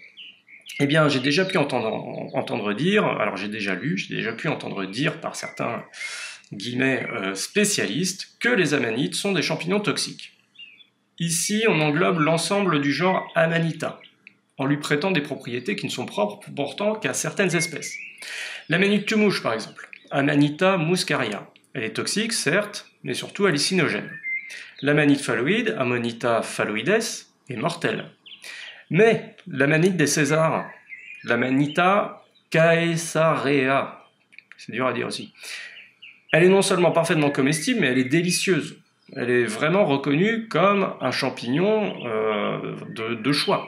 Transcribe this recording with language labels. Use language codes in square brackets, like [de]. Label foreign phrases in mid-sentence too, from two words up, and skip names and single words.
[fr] Eh bien, j'ai déjà pu entendre dire, alors j'ai déjà pu entendre dire par certains guillemets spécialistes que les amanites sont des champignons toxiques. Ici, on englobe l'ensemble du genre Amanita, en lui prêtant des propriétés qui ne sont propres pourtant qu'à certaines espèces. L'amanite tumouche, par exemple, Amanita muscaria. Elle est toxique, certes, mais surtout hallucinogène. L'amanite phalloïde, Amanita phalloides, est mortelle. Mais l'amanite des Césars, l'Amanita caesarea, c'est dur à dire aussi, elle est non seulement parfaitement comestible, mais elle est délicieuse. Elle est vraiment reconnue comme un champignon de choix.